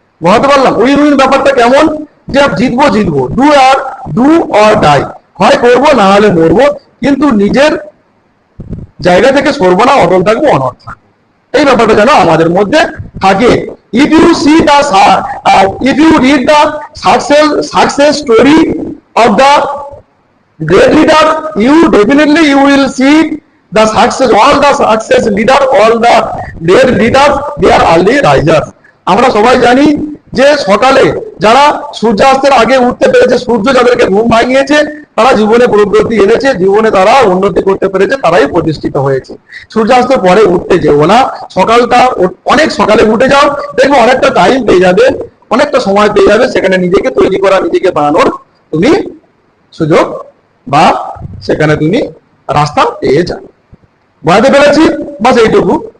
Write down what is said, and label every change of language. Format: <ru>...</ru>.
<bn>বুঝতে পারলাম win win ব্যাপারটা কেমন, যে জিতবো জিতবো,</bn> <en>do or die,</en> <bn>হয় করবো না হলে মরবো, কিন্তু নিজের জায়গা থেকে সরবো না, অটল থাকবো, অনড় থাকবো, এই ব্যাপারটা যেন আমাদের মধ্যে থাকে।</bn> <en>If you see the if you read the success story of the great leader, you definitely you will see the success, all the success leader, all the great leaders, they are early risers.</en> <bn>আমরা সবাই জানি যে সকালে যারা সূর্যাস্তের আগে উঠতে পেরেছে, সূর্য যাদেরকে ঘুম ভাঙিয়েছে, তারা জীবনে প্রগতি এনেছে, জীবনে তারা উন্নতি করতে পেরেছে, তারাই প্রতিষ্ঠিত হয়েছে। সূর্যাস্তের পরে উঠতে যেও না, সকালটা অনেক সকালে উঠে যাও, দেখবে অনেকটা টাইম পেয়ে যাবে, অনেকটা সময় পেয়ে যাবে, সেখানে নিজেকে তৈরি করা, নিজেকে বানানোর তুমি সুযোগ বা সেখানে তুমি রাস্তা পেয়ে যাবে। বুঝতে পেরেছি? বাস এইটুকু।</bn>